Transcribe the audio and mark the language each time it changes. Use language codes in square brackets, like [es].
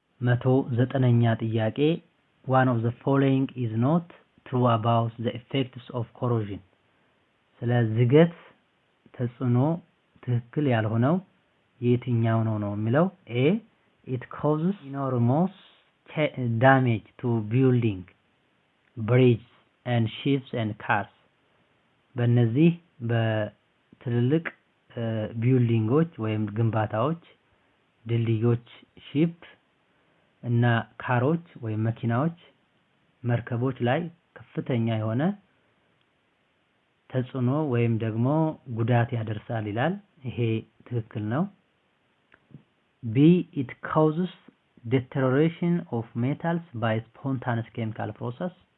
[en] 109ኛ ጥያቄ one of the following is not true about the effects of corrosion [am] ስለ ዝገት ተጽዕኖ ትክክል ያልሆነው የትኛው ነው የሚለው [en] A it causes enormous damage to building bridges and ships and cars [am] በእነዚህ በትልልቅ ቢልዲንጎች ወይም ግንባታዎች፣ ድልድዮች ሺፕ እና ካሮች ወይም መኪናዎች፣ መርከቦች ላይ ከፍተኛ የሆነ ተጽዕኖ ወይም ደግሞ ጉዳት ያደርሳል ይላል። ይሄ ትክክል ነው። B. [en] It causes deterioration of metals by spontaneous chemical process.